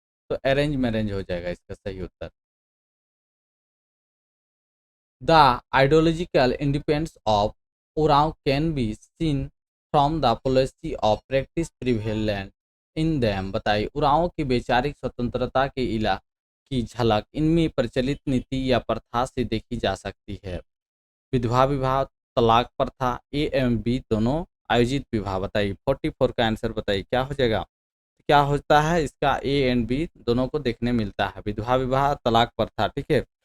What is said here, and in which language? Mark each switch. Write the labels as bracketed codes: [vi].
[hi] तो arrange marriage हो जाएगा इसका सही उत्तर। [en] The ideological independence of Oraon can be seen from the policy of practice prevalent in them। [hi] बताइए उरांव की वैचारिक स्वतंत्रता के इला की झलक इनमें प्रचलित नीति या प्रथा से देखी जा सकती है। विधवा विवाह, तलाक प्रथा, ए एवं बी दोनों, आयोजित विवाह। बताइए 44 का आंसर बताइए क्या हो जाएगा? क्या होता है इसका, ए एंड बी दोनों को देखने मिलता है, विधवा विवाह, तलाक प्रथा, ठीक है।